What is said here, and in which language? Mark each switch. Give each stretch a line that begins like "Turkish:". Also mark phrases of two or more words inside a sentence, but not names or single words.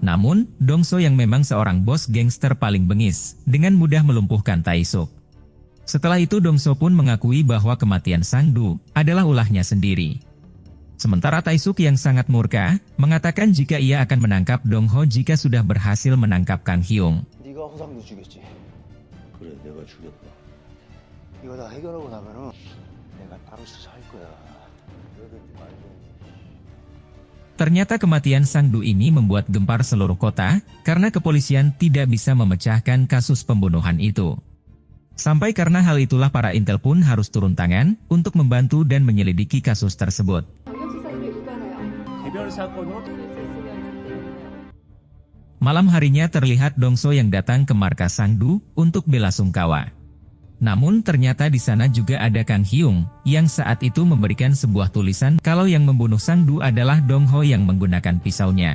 Indonesian: Namun, Dongso yang memang seorang bos gangster paling bengis, dengan mudah melumpuhkan Tae-suk. Setelah itu Dongso pun mengakui bahwa kematian Sang-du adalah ulahnya sendiri. Sementara Tae-suk yang sangat murka, mengatakan jika ia akan menangkap Dong-ho jika sudah berhasil menangkap Kang Hyung.
Korean: 네가 허상도 죽였지. 그래, 내가 죽였다. 이거 다 해결하고 나면은 내가 따로 수사할 거야. 그러든지 말든지.
Indonesian: Ternyata kematian Sang-du ini membuat gempar seluruh kota, karena kepolisian tidak bisa memecahkan kasus pembunuhan itu. Sampai karena hal itulah para intel pun harus turun tangan untuk membantu dan menyelidiki kasus tersebut.
Korean: 개별 사건으로
Indonesian: Malam harinya terlihat Dongso yang datang ke markas Sang-du untuk bela sungkawa. Namun ternyata di sana juga ada Kang Hyung, yang saat itu memberikan sebuah tulisan kalau yang membunuh Sang-du adalah Dong-ho yang menggunakan pisaunya.